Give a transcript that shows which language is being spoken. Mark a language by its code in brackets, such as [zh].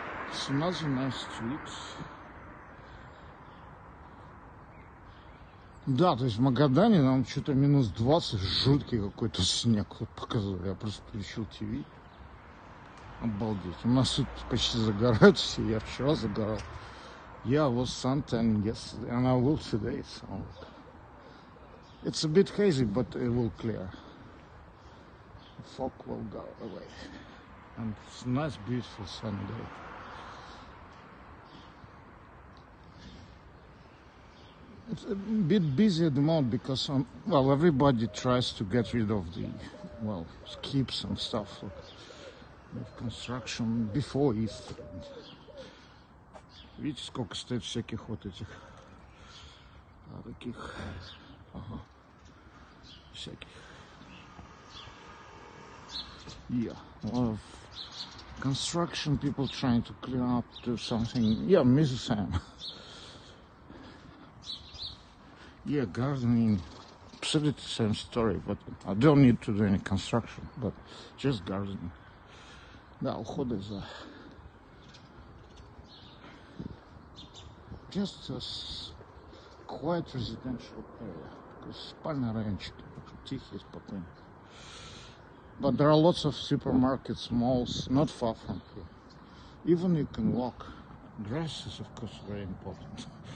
[en] It's another nice street. [ru] Да, то есть в Магадане нам что-то минус 20, жуткий какой-то снег вот показывали. Я просто включил ТВ. Обалдеть. У нас тут почти загорают все. Я вчера загорал. [en] Yeah, I was suntanning yesterday and I will today. So it's a bit hazy, but it will clear. The fog will go away. And it's a nice, beautiful sunny day. It's a bit busy at the moment because, well, everybody tries to get rid of the, well, skips and stuff. With construction before Easter. [ru] Видите, сколько стоит всяких вот этих таких, всяких. [en] Yeah, a lot of construction people trying to clean up, do something. Yeah, Mrs. Sam. Yeah, gardening, absolutely the same story, but I don't need to do any construction, but just gardening. [ru] Да, уходы за... [en] Just a quiet residential area. [ru] Спальный райончик, тихий, спокойный. [en] But there are lots of supermarkets, malls, not far from here. Even you can walk. Grass is, of course, very important.